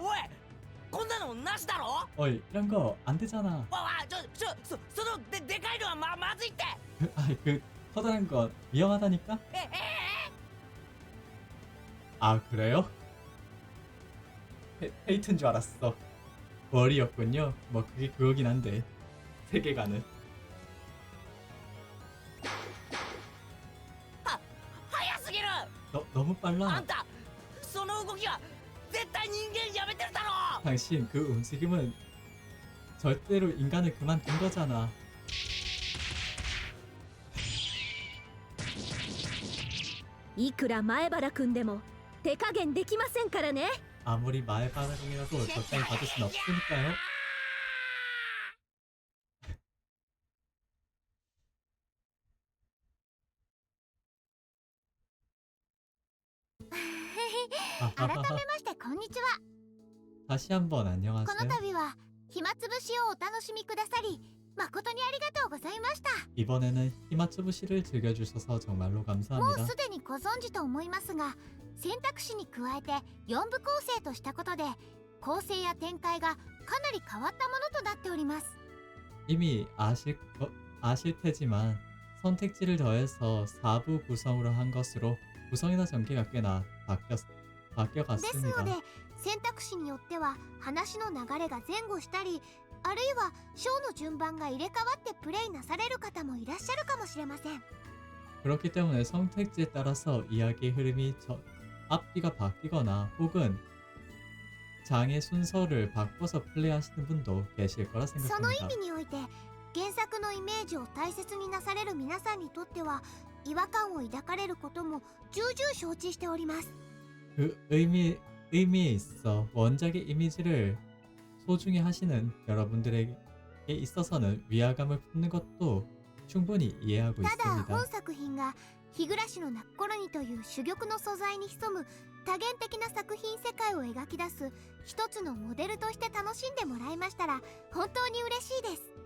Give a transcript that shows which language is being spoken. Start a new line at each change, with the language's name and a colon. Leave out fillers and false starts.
Japanese: おい、こんなのなしだろ。
Korean: 어이 이런 거 안 되잖아.
Japanese: わそのでかいのはまずいって。
Korean: 그 커다란 건 위험하다니까? え。 아 그래요? 페이트인 줄 알았어. 월이었군요. 뭐 그게 그거긴 한데 세계관은.
Japanese: 早すぎる。
Korean: 너무
Japanese: あ
Korean: 빨라.
Japanese: んた、その動きは絶対人間やめてるだろ。
Korean: 당신 그 움직임은 절대로 인간을 그만둔 거잖아.
Japanese: いくら前原くんでも手加減できませんからね
Korean: 아무리 말바람이라도 적당히 받을 순 없으니까요. 아하하하.
Japanese: 改めましてこんにちは。
Korean: 다시 한번
Japanese: この
Korean: 안녕하세요.
Japanese: 度は暇つぶしをお楽しみくださり誠にありがとうございました。
Korean: 이번에는 히마츠부시를 즐겨주셔서 정말로
Japanese: もう
Korean: 감사합니다.
Japanese: すでにご存知と思いますが、選択肢に加えて4部構成としたことで構成や展開がかなり変わったものとなっております。
Korean: 이미 아실 테지만 선택지를 더해서 4부 구성으로 한 것으로 구성이나 전개가 꽤나
Japanese: です
Korean: 바뀌어갔습니다.
Japanese: ので選択肢によっては話の流れが前後したり、あるいは章の順番が入れ替わってプレイなされる方もいらっしゃるかもしれません。
Korean: 그렇기 때문에 선택지에 따라서 이야기의 흐름이 앞뒤가 바뀌거나 혹은 장의 순서를 바꿔서 플레이하시는 분도 계실 거라
Japanese: その意
Korean: 생각합니다.
Japanese: 味において原作のイメージを大切になされる皆さんにとっては違和感を抱かれることも重々承知しております。
Korean: 그 의미에 있어 원작의 이미지를 소중히 하시는 여러분들에게 있어서는 위화감을 품는 것도 충분히 이해하고
Japanese: ただ
Korean: 있습니다.
Japanese: 本作品が日暮の泣く頃にという珠玉の素材に潜む多元的な作品世界を描き出す一つのモデルとして楽しんでもらえましたら本当に嬉しいです。